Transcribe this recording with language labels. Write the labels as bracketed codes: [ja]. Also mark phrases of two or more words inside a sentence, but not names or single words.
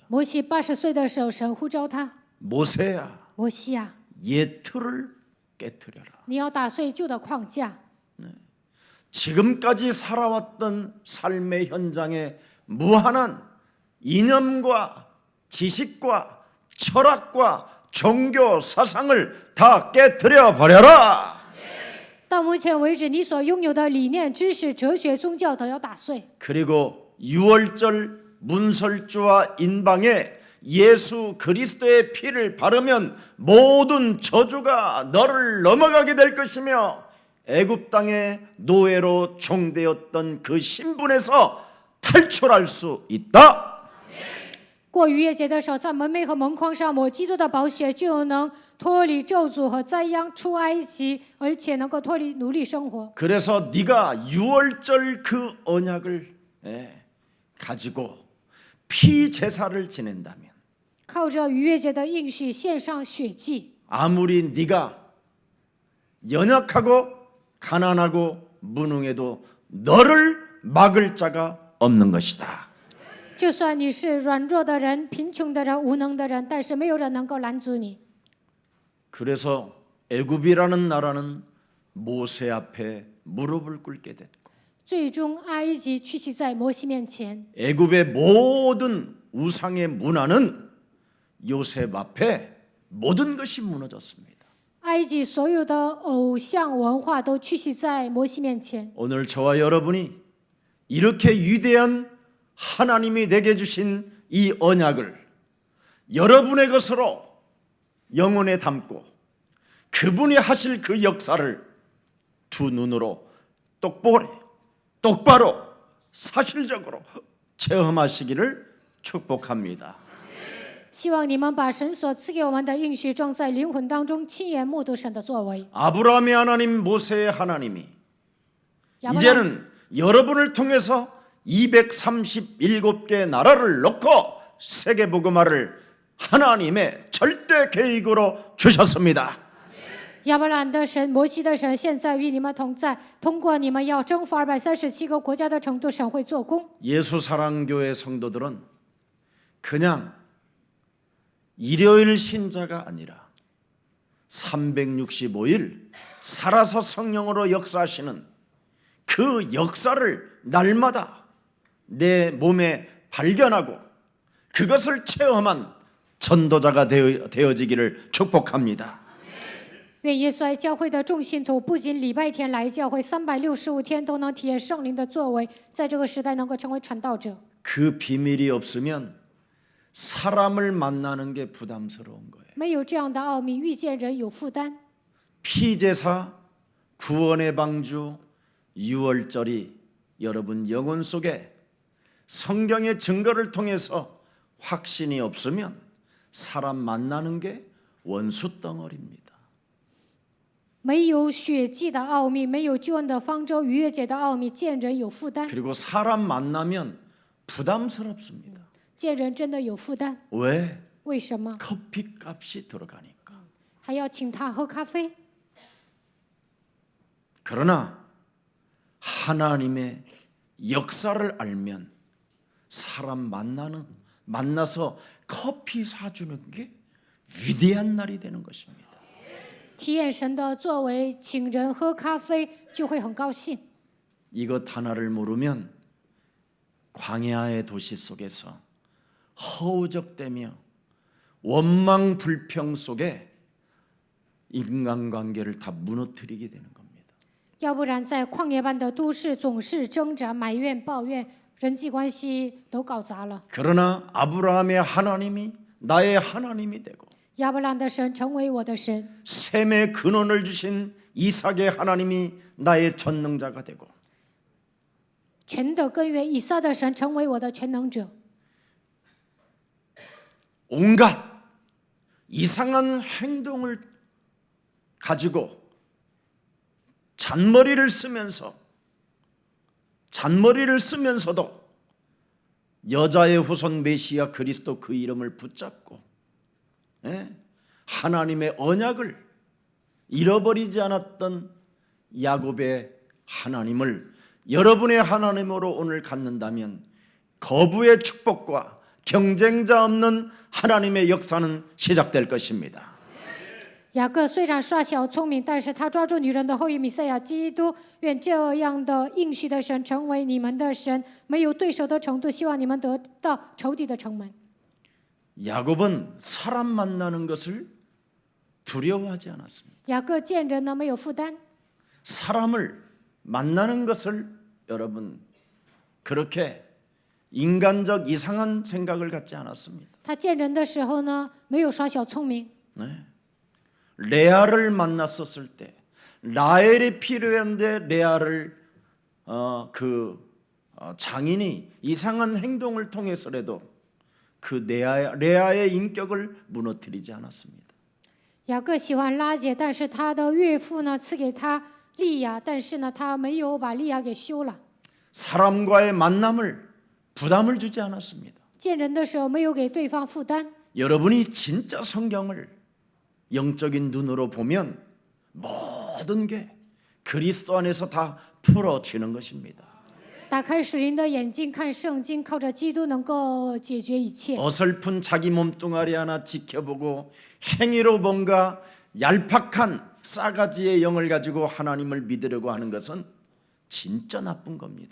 [zh] 摩西80岁的时候，神呼召他， [ko] 모세야, [zh] 摩西啊， [ko] 옛틀을 깨뜨려라. [zh] 你要打碎旧的框架。 [ko] 지금까지 살아왔던 삶의 현장에 무한한 이념과 지식과 철학과 종교 사상을 다 깨뜨려 버려라. [zh] 到目前为止，你所拥有的理念、知识、哲学、宗教都要打碎。 [ko] 그리고 유월절 문설주와 인방에 예수 그리스도의 피를 바르면 모든 저주가 너를 넘어가게 될 것이며 애굽 땅의 노예로 종되었던 그 신분에서 탈출할 수 있다. [zh] 过逾越节的时候，在门楣和门框上抹基督的宝血，就能脱离咒诅和灾殃，出埃及，而且能够脱离奴隶生活。 [ko] 그래서 네가 유월절 그 언약을 가지고 피 제사를 지낸다면 [zh] 靠着逾越节的应许献上血祭， [ko] 아무리 네가 연약하고 가난하고 무능해도 너를 막을 자가 없는 것이다. [zh] 就算你是软弱的人、贫穷的人、无能的人，但是没有人能够拦阻你。 [ko] 그래서 애굽이라는 나라는 모세 앞에 무릎을 꿇게 됐고 [zh] 最终，埃及屈膝在摩西面前， [ko] 애굽의 모든 우상의 문화는 요셉 앞에 모든 것이 무너졌습니다. [zh] 埃及所有的偶像文化都屈膝在摩西面前。 [ko] 오늘 저와 여러분이 이렇게 위대한 하나님이 내게 주신 이 언약을 여러분의 것으로 영혼에 담고 그분이 하실 그 역사를 두 눈으로 똑바로 사실적으로 체험하시기를 축복합니다. [zh] 希望你们把神所赐给我们的应许装在灵魂当中，亲眼目睹神的作为。 [ko] 아브라함의 하나님, 모세의 하나님이 [zh] 亚伯拉 [ko] 이제는 여러분을 통해서 237개 나라를 놓고 세계복음화를 하나님의 절대 계획으로 주셨습니다. [zh] 亚伯兰的神、摩西的神，现在与你们同在。通过你们要征服237个国家的程度，神会做工。 [ko] 예수사랑교회 성도들은 그냥 일요일 신자가 아니라 365일 살아서 성령으로 역사하시는 그 역사를 날마다 내 몸에 발견하고 그것을 체험한 전도자가 되어지기를 축복합니다. [zh] 愿耶稣爱教会的众信徒不仅礼拜天来教会，365天都能体验圣灵的作为，在这个时代能够成为传道者。 [ko] 그 비밀이 없으면 사람을 만나는 게 부담스러운 거예요. [zh] 没有这样的奥秘，遇见人有负担。 [ko] 피제사, 구원의 방주, 유월절이 여러분 영혼 속에 성경의 증거를 통해서 확신이 없으면 사람 만나는 게 원수 덩어리입니다. [zh] 没有血祭的奥秘，没有救恩的方舟，逾越节的奥秘，见人有负担。 [ko] 그리고 사람 만나면 부담스럽습니다. [zh] 见人真的有负担， [ko] 왜? [zh] 为什么？ [ko] 커피값이 들어가니까. [zh] 还要请他喝咖啡？ [ko] 그러나 하나님의 역사를 알면 사람 만나서 커피 사주는 게 위대한 날이 되는 것입니다. [zh] 体验神的作为，请人喝咖啡就会很高兴。 [ko] 이것 하나를 모르면 광야의 도시 속에서 허우적대며 원망 불평 속에 인간관계를 다 무너뜨리게 되는 겁니다. [zh] 要不然，在旷野般的都市，总是挣扎、埋怨、抱怨，人际关系都搞砸了。 [ko] 그러나 아브라함의 하나님이 나의 하나님이 되고 [zh] 亚伯兰的神成为我的神， [ko] 셈의 근원을 주신 이삭의 하나님이 나의 전능자가 되고 [zh] 全的根源以撒的神成为我的全能者。 [ko] 온갖 이상한 행동을 가지고 잔머리를 쓰면서도 여자의 후손 메시아 그리스도 그 이름을 붙잡고 하나님의 언약을 잃어버리지 않았던 야곱의 하나님을 여러분의 하나님으로 오늘 갖는다면 거부의 축복과 경쟁자 없는 하나님의 역사는 시작될 것입니다. [zh] 雅各虽然耍小聪明，但是他抓住女人的后裔弥赛亚基督。愿这样的应许的神成为你们的神，没有对手的程度。希望你们得到仇敌的城门。 [ko] 야곱은 사람 만나는 것을 두려워하지 않았습니다. [zh] 雅各见人呢没有负担， [ko] 사람을 만나는 것을 여러분 그렇게 인간적 이상한 생각을 갖지 않았습니다. [zh] 他见人的时候呢没有耍小聪明。 [ko] 네. 레아를 만났었을 때 라헬이 필요한데 레아를 장인이 이상한 행동을 통해서라도 그 레아의 인격을 무너뜨리지 않았습니다. [zh] 雅各喜欢拉结，但是他的岳父呢赐给他利亚，但是呢他没有把利亚给休了。 [ko] 사람과의 만남을 부담을 주지 않았습니다. [zh] 见人的时候没有给对方负担。 [ko] 여러분이 진짜 성경을 영적인 눈으로 보면 모든 게 그리스도 안에서 다 풀어지는 것입니다. [zh] 打开属灵的眼睛看圣经，靠着基督能够解决一切。 [ko] 어설픈 자기 몸뚱아리 하나 지켜보고 행위로 뭔가 얄팍한 싸가지의 영을 가지고 하나님을 믿으려고 하는 것은 진짜 나쁜 겁니다.